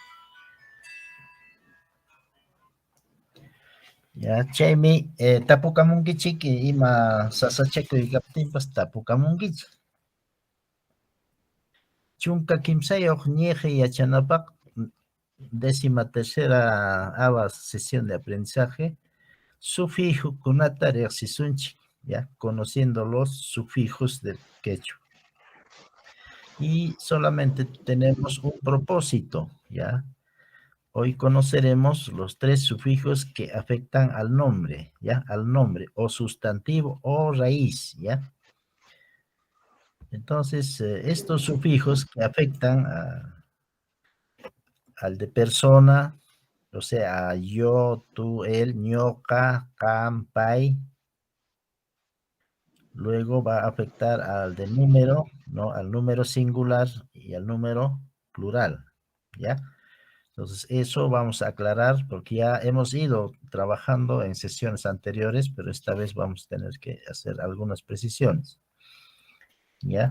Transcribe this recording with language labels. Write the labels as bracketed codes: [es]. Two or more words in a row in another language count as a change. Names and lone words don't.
[qu] Chaymi tapukamunkichik ima sasachakuy kaptinpas tapukamunkichik. Chunka kimsayuq ñiqi yachanapaq [es] 13ª sesión de aprendizaje, [qu] sufijokunata riqsisunchik, [es] ya, conociendo los sufijos del quechua. Y solamente tenemos un propósito, ya. Hoy conoceremos los 3 sufijos que afectan al nombre, ya, al nombre, o sustantivo o raíz, ya. Entonces, estos sufijos que afectan al de persona, o sea, yo, tú, él, [qu] ñoqa, qam, pay. [es] Luego va a afectar al de número, ¿no? Al número singular y al número plural, ¿ya? Entonces, eso vamos a aclarar porque ya hemos ido trabajando en sesiones anteriores, pero esta vez vamos a tener que hacer algunas precisiones, ¿ya?